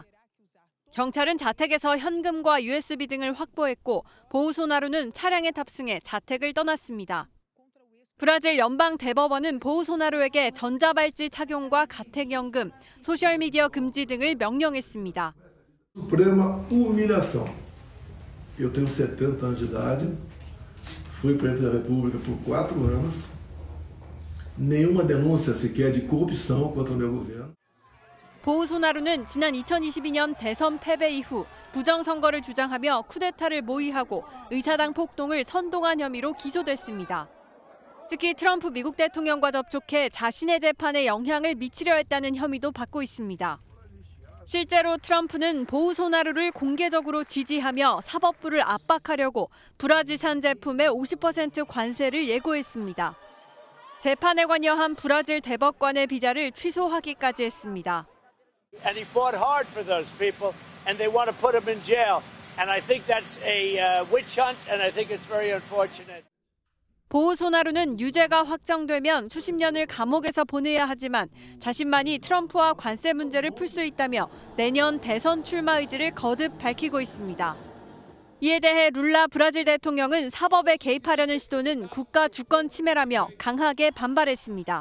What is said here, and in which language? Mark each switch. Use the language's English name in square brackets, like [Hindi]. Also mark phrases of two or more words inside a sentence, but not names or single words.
[Korean] 경찰은 자택에서 현금과 USB 등을 확보했고 보우소나루는 차량에 탑승해 자택을 떠났습니다. 브라질 연방 대법원은 보우소나루에게 전자발찌 착용과 가택연금, 소셜미디어 금지 등을 명령했습니다. [Portuguese] Suprema humilhação. Eu tenho 70 anos de idade, fui presidente da República por 4 anos, nenhuma denúncia sequer de corrupção contra o meu governo. [Korean] 보우소나루는 지난 2022년 대선 패배 이후 부정선거를 주장하며 쿠데타를 모의하고 의사당 폭동을 선동한 혐의로 기소됐습니다. 특히 트럼프 미국 대통령과 접촉해 자신의 재판에 영향을 미치려 했다는 혐의도 받고 있습니다. 실제로 트럼프는 보우소나루를 공개적으로 지지하며 사법부를 압박하려고 브라질산 제품에 50% 관세를 예고했습니다. 재판에 관여한 브라질 대법관의 비자를 취소하기까지 했습니다. [English] And he fought hard for those people, and they want to put him in jail. And I think that's a witch hunt, and I think it's very unfortunate. [Korean] 보우소나루는 유죄가 확정되면 수십 년을 감옥에서 보내야 하지만 자신만이 트럼프와 관세 문제를 풀 수 있다며 내년 대선 출마 의지를 거듭 밝히고 있습니다. 이에 대해 룰라 브라질 대통령은 사법에 개입하려는 시도는 국가 주권 침해라며 강하게 반발했습니다.